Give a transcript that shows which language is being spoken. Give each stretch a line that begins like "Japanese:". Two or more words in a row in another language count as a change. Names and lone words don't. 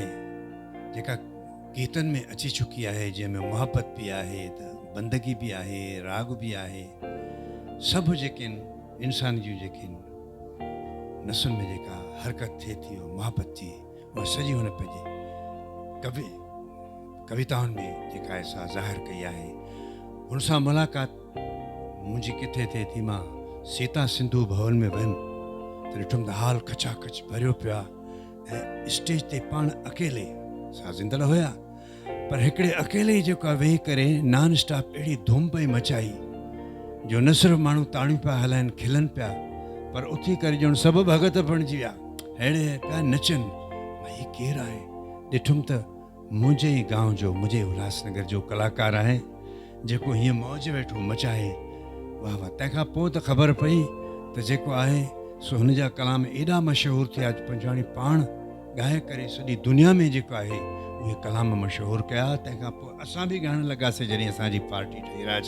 Sindhi: जेका गीतनि में अची चुकी आहे जंहिंमें मुहबत बि आहे त बंदगी बि आहे राग बि आहे सभु जेके आहिनि इंसान जूं जेके आहिनि नसुनि में जेका हरकत थिए थी मुहबत जी उहा सॼी हुन पंहिंजे कविताउनि में जेका आहे सा ज़ाहिर कई आहे हुन सां मुलाक़ात मुंहिंजी किथे थिए थी मां सीता सिंधु भवन में वियुमि त ॾिठुमि त हाल खचाखच भरियो पियो आहे ऐं स्टेज ते पाण अकेले साज़िंदड़ हुया पर हिकिड़े अकेले ई जेको आहे वेही करे
English: non stop
Sindhi: अहिड़ी धूम पई मचाई जो न सिर्फ़ु माण्हू ताड़ियूं पिया हलाइनि खिलनि पिया पर उथी करे ॼण सभु भॻत बणिजी विया अहिड़े पिया नचनि भई केरु आहे ॾिठुमि त मुंहिंजे ई गांव जो मुंहिंजे उल्हासनगर जो कलाकार आहे जेको हीअं मौज वेठो मचाए वाह वाह तंहिंखां पोइ त ख़बर पई त जेको आहे सो हुन जा कलाम एॾा मशहूरु थिया पंजवाणी पाण ॻाए करे सॼी दुनिया में जेको आहे उहे कलाम मशहूरु कया तंहिंखां पोइ असां बि ॻाइणु लॻासीं जॾहिं असांजी पार्टी ठही राज